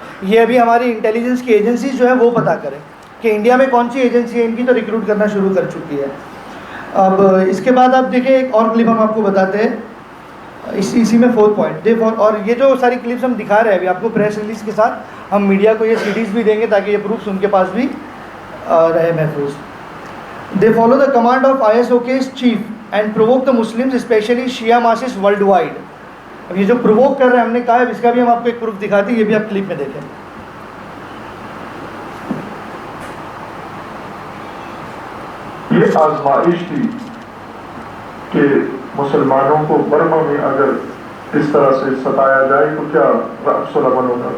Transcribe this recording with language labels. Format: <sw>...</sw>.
<ur>یہ ابھی ہماری انٹیلیجنس کی ایجنسیز جو ہے وہ پتہ کریں کہ انڈیا میں کون سی ایجنسی ہے ان کی تو ریکروٹ کرنا شروع کر چکی ہے. اب اس کے بعد آپ دیکھیں ایک اور کلپ ہم آپ کو بتاتے ہیں. اسی میں 4th پوائنٹ اور یہ جو ساری کلپس ہم دکھا رہے ہیں ابھی آپ کو پریس ریلیز کے ساتھ ہم میڈیا کو یہ CDs بھی دیں گے تاکہ یہ پروفس ان کے پاس بھی رہے محفوظ.</ur> <en>They follow the command of ISOK's chief and provoke the Muslims, especially Shia masses worldwide.</en> <ur>اب یہ جو پرووک کر رہے ہیں ہم نے کہا ہے اس کا بھی ہم آپ کو ایک پروف دکھاتے ہیں, یہ بھی آپ کلپ میں دیکھیں. یہ آزمائش تھی کہ مسلمانوں کو برما میں اگر اس طرح سے ستایا جائے تو کیا رقص العمل ہوگا.</ur>